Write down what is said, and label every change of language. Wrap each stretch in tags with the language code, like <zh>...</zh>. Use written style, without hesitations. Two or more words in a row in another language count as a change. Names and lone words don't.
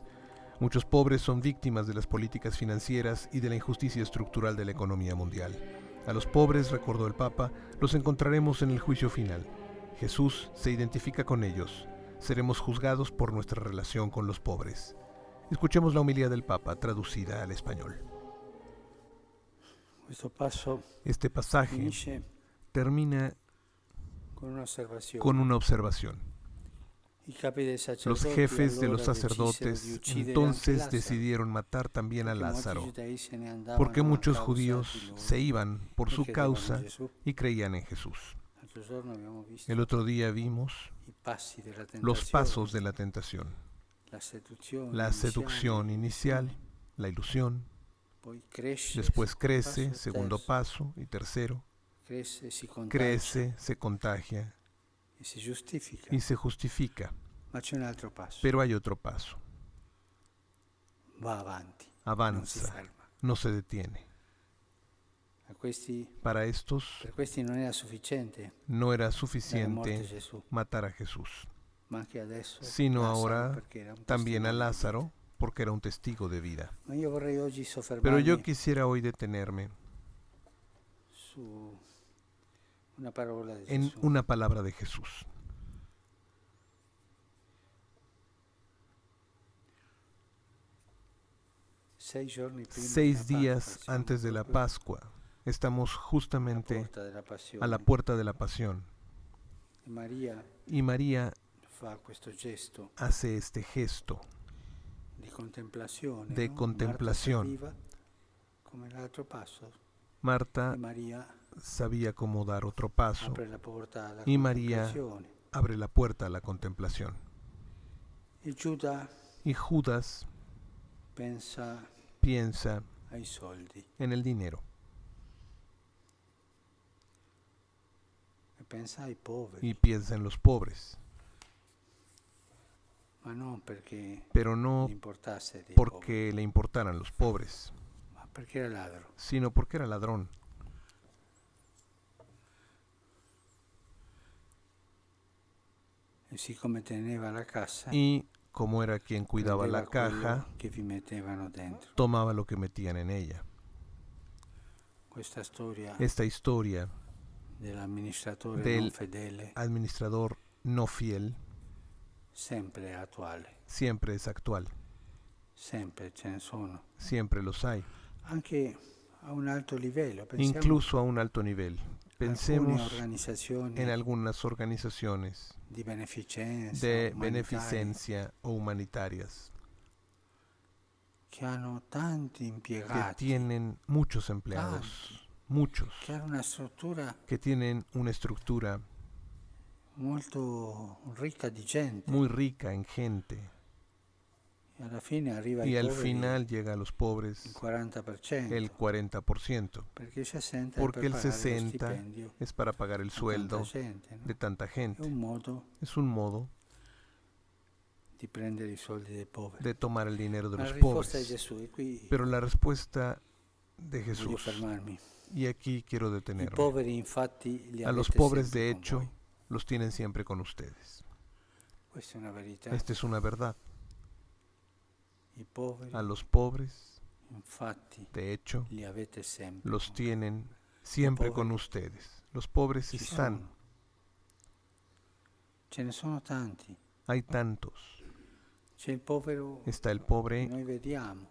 <es>Muchos pobres son víctimas de las políticas financieras y de la injusticia estructural de la economía mundial. A los pobres, recordó el Papa, los encontraremos en el juicio final. Jesús se identifica con ellos. Seremos juzgados por nuestra relación con los pobres. Escuchemos la homilía del Papa traducida al español.</es> <it>Questo passo</it> <es>Este pasaje</es> <it>finisce</it> <es>termina</es> <it>con un'osservazione.</it> <es>con una observación.</es> <it>I capi dei</it> <es>Los</es> <it>sacerdoti</it> <es>jefes de los</es> <it>allora decisero di</it> <es>sacerdotes</es> <it>uccidere anche</it> <es>entonces</es> <it>Lazzaro,</it> <es>decidieron matar también a</es> <it>perché molti</it> <es>Lázaro,</es> <it>giudei se ne andavano</it> <es>porque</es> <it>a</it> <es>muchos</es> <it>causa</it> <es>judíos</es> <it>di lui</it> <es>se iban por</es> <it>e</it> <es>su</es> <it>credevano in</it> <es>causa</es> <it>Gesù.</it> <es>y creían en Jesús.</es> <it>L'altro giorno abbiamo visto</it> <es>El otro día vimos</es> <it>i passi della</it> <es>los</es> <it>tentazione,</it> <es>pasos de la tentación.</es> <it>la seduzione</it> <es>La seducción</es> <it>iniziale,</it> <es>inicial, la ilusión,</es> <it>poi cresce,</it> <es>después</es> <it>secondo</it> <es>crece,</es> <it>passo,</it> <es>segundo</es> <it>terzo,</it> <es>paso y tercero,</es> <it>cresce, si contagia</it> <es>crece, se contagia</es> <it>e si giustifica.</it> <es>y se justifica.</es> <it>Ma c'è un altro passo,</it> <es>Pero hay otro paso,</es> <it>va avanti, non si</it> <es>avanza,</es> <it>ferma.</it> <es>no se detiene.</es> <it>A questi,</it> <es>Para estos</es> <it>per questi non era sufficiente</it> <es>no era</es> <it>dare morte a</it> <es>suficiente</es> <it>Gesù,</it> <es>matar a Jesús,</es> <it>ma anche adesso</it> <es>sino</es> <it>Lazzaro,</it> <es>ahora</es> <it>perché era un</it> <es>también a</es> <it>testimone di</it> <es>Lázaro,</es> <it>vita.</it> <es>porque era un testigo de vida.</es> <it>Ma io vorrei oggi</it> <es>Pero</es> <it>soffermarmi</it> <es>yo quisiera hoy detenerme</es> <it>su una parola di</it> <es>en</es> <it>Gesù.</it> <es>una palabra de Jesús.</es> <it>6 giorni prima</it> <es>6</es> <it>della</it> <es>días</es> <it>Pasqua, siamo</it> <es>antes de la</es> <it>proprio</it> <es>Pascua, estamos</es> <it>alla</it> <es>justamente</es> <it>porta della passione.</it> <es>a la puerta de la pasión.</es> <it>E Maria</it> <es>Y María</es> <it>fa questo gesto</it> <es>hace este gesto</es> <it>di contemplazione,</it> <es>de</es> <it>no?</it> <es>contemplación.</es> <it>Marta serviva come l'altro passo</it> <es>Marta</es> <it>e Maria</it> <es>sabía cómo dar otro paso</es> <it>apre la porta alla</it> <es>y María</es> <it>contemplazione.</it> <es>abre la puerta a la contemplación.</es> <it>E Giuda</it> <es>Y Judas</es> <it>pensa</it> <es>piensa</es> <it>ai soldi</it> <es>en el dinero</es> <it>e pensa ai poveri,</it> <es>y piensa en los pobres,</es> <it>ma non perché</it> <es>pero no</es> <it>gli importasse dei poveri,</it> <es>porque le importaran los pobres,</es> <it>ma perché era ladro.</it> <es>sino porque era ladrón.</es> <it>E siccome teneva la cassa,</it> <es>Y como era quien cuidaba la</es> <it>prendeva</it> <es>caja,</es> <it>quello che vi mettevano dentro.</it> <es>tomaba lo que metían en ella.</es> <it>Questa storia</it> <es>Esta historia</es> <it>dell'amministratore</it> <es>del</es> <it>non fedele</it> <es>administrador no fiel</es> <it>sempre è attuale,</it> <es>siempre es actual,</es> <it>sempre ce ne sono,</it> <es>siempre los hay,</es> <it>anche a un alto livello. Pensiamo</it> <es>incluso a un alto nivel.</es> <it>a alcune</it> <es>Pensemos</es> <it>organizzazioni</it> <es>en algunas organizaciones</es> <it>di beneficenza,</it> <es>de</es> <it>umanitarie,</it> <es>beneficencia o humanitarias</es> <it>che hanno tanti</it> <es>que</es> <it>impiegati,</it> <es>tienen muchos empleados, muchos,</es> <it>che hanno una struttura</it> <es>que tienen una estructura</es> <it>molto ricca di gente</it> <es>muy rica en gente</es> <it>e alla fine arriva</it> <es>y</es> <it>ai</it> <es>al</es> <it>poveri</it> <es>final llega a los</es> <it>il</it> <es>pobres</es> <it>40%,</it> <es>el 40%,</es> <it>perché il 60% è</it> <es>porque</es> <it>per</it> <es>el</es> <it>pagare lo</it> <es>60</es> <it>stipendio</it> <es>es para pagar el</es> <it>a tanta</it> <es>sueldo</es> <it>gente, no?</it> <es>de tanta</es> <it>È</it> <es>gente.</es> <it>un modo</it> <es>Es un modo</es> <it>di prendere i soldi dei poveri.</it> <es>de tomar el dinero de</es> <it>Ma la</it> <es>los</es> <it>risposta di</it> <es>pobres.</es> <it>Gesù, e qui</it> <es>Pero la respuesta de</es> <it>voglio</it> <es>Jesús,</es> <it>fermarmi.</it> <es>y aquí quiero</es> <it>I</it> <es>detenerme,</es> <it>poveri infatti li</it> <es>a los</es> <it>avete</it> <es>pobres</es> <it>sempre</it> <es>de</es> <it>con</it> <es>hecho</es> <it>voi.</it> <es>los tienen siempre con ustedes.</es> <it>Questa è una verità.</it> <es>Esta es una verdad.</es> <it>I poveri,</it> <es>A los pobres,</es> <it>infatti,</it> <es>de hecho,</es> <it>li avete sempre.</it> <es>los</es> <it>con voi.</it> <es>tienen siempre con pobres ustedes. Los pobres</es> <it>Ci</it> <es>están.</es> <it>sono. Ce ne sono tanti.</it> <es>Hay tantos.</es> <it>C'è il povero</it> <es>Está el</es> <it>che</it> <es>pobre</es> <it>noi vediamo,</it>